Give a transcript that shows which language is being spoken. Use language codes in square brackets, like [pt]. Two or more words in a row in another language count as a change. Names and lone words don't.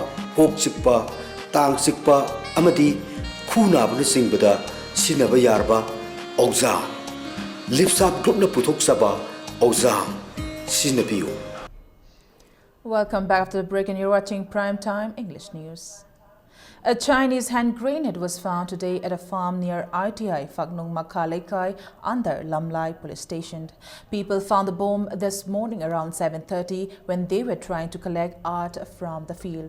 [mni] kok chikpa, tang chikpa, amadi khu naba na singbada sinaba yarba Ozal Lipsap Group na puthok saba Ozal sinabiyo. [en] Welcome back after the break, and you're watching Prime Time English News. A Chinese hand grenade was found today at a farm near RTI Phaknung Makalekai under Lamlai police station. People found the bomb this morning around 7:30 when they were trying to collect art from the field.